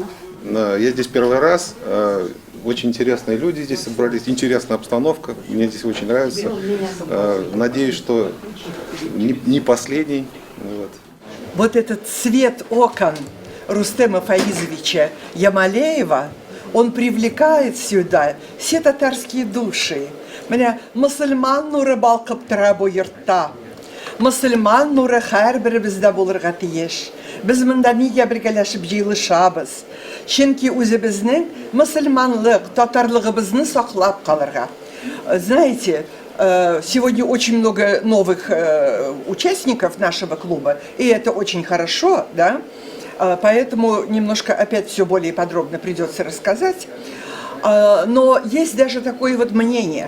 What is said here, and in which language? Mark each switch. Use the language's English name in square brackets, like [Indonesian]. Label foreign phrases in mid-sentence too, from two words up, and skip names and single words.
[Russian] Я здесь первый раз, очень интересные люди здесь собрались, интересная обстановка, мне здесь очень нравится, надеюсь, что не последний. Вот этот цвет окон Рустема Фаизовича Ямалеева, он привлекает сюда все татарские души. [Tatar] Меня мусульман нуры балкып тора бу йортта. Мусульман нуры һәрбер бездә булырга тиеш. Без монда нигә бергәләшеп җыелышабыз? Чөнки үзебезнең мусульманлык, татарлыгыбызны саклап калырга. [Russian] Знаете, сегодня очень много новых участников нашего клуба, и это очень хорошо, да? Поэтому немножко опять все более подробно придется рассказать. Но есть даже такое вот мнение.